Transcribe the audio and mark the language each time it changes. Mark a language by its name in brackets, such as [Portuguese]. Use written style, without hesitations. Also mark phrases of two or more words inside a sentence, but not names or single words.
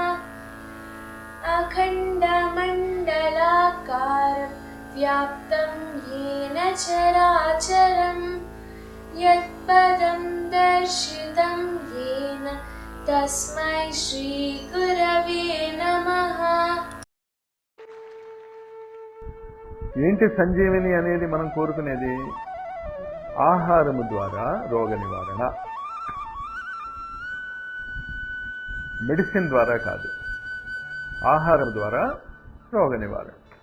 [Sanskrit] अखण्डमण्डलाकारं व्याप्तं येन चराचरं यत्पदं दर्शितं येन तस्मै श्रीगुरवे नमः। [Telugu] ఏంటి సంజీవిని అనేది మనం కోరుకునేది? ఆహారము ద్వారా రోగ నివారణ, మెడిసిన్ ద్వారా కాదు, ఆహారం ద్వారా రోగ నివారణ.